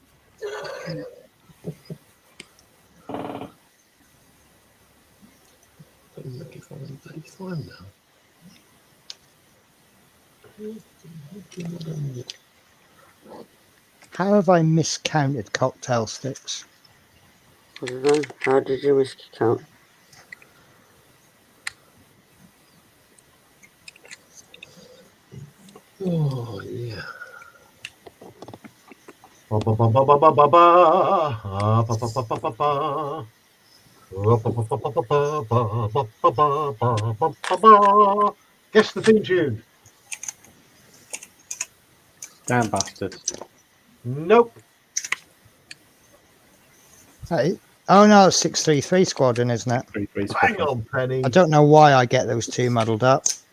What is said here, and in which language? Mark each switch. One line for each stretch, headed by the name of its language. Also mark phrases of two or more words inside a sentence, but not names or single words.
English: How have I miscounted cocktail sticks? I don't know. How did you miscount? Oh, yeah. Ba, ba, ba, ba, ba, ba, ba, ba. Ah, ba, ba, ba, ba, ba, ba. Ba, ba, ba, ba, ba, ba, ba, ba, ba, ba, ba, ba, ba, ba. Guess the theme tune. Damn bastard. Nope. Hey. Oh no, 633 Squadron, isn't it? 3-3 Hang squadron. on, Penny. I don't know why I get those two muddled up.